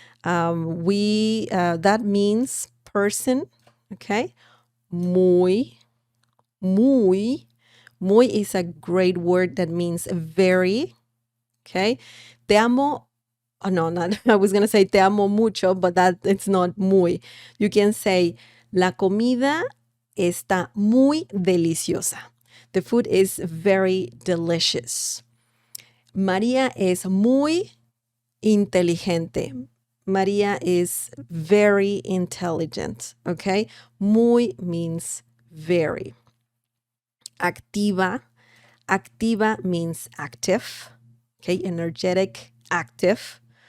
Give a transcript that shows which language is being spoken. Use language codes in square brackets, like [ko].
[en] That means person, okay? Muy, muy. Muy is a great word that means very, okay? [es] Te amo. [en] Oh, no, not, I was going to say [es] te amo mucho, [en] but it's not muy. You can say, [es] la comida está muy deliciosa. [en] The food is very delicious. [es] María es muy inteligente. [en] María is very intelligent, okay? Muy means very. Activa. Activa means active, okay? Energetic, active.